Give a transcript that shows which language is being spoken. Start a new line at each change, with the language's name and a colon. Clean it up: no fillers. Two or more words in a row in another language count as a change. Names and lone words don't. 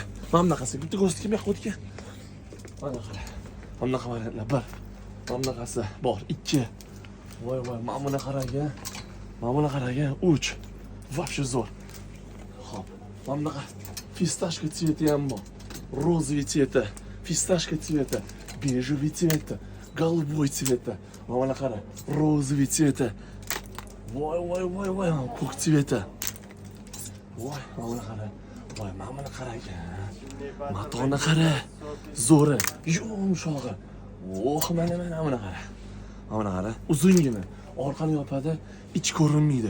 Uzbek: Mana bunaqasi bitta ko'rsatib kim yoqqa o'tgan. Mana qara. Mana bunaqa variantlar bir. Mana bunaqasi bor 2. Voy, mana buni qarang. Mana buni qarang, 3. Вообще zo'r. Xo'p, mana bunaqa
Russian: фисташка цвета
Uzbek: ham bor.
Russian: Розовый цвета, фисташка цвета, бежевый цвета, голубой цвета.
Uzbek: Mana buni qara,
Russian: розовый цвета.
Uzbek: Voy, ko'k цвета. Voy, mana buni qara. Voy, mana buni qarang. Matoni qara. Zo'ri, yumshog'i. Mana buni qara. Mana buni qara. Uzungina. Orqani yopadi, ich ko'rinmaydi.